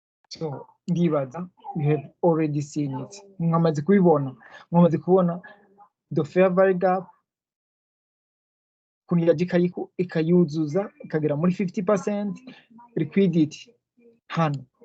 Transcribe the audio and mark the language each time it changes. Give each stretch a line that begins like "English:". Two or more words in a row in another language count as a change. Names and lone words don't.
English: So ndibaza you have already seen it.
Kinyarwanda: Mwamaze kubibona, mwamaze kubona
English: the fair value gap
Kinyarwanda: kuntu yaje ikayuzuza ikagera muri 50% liquidity hano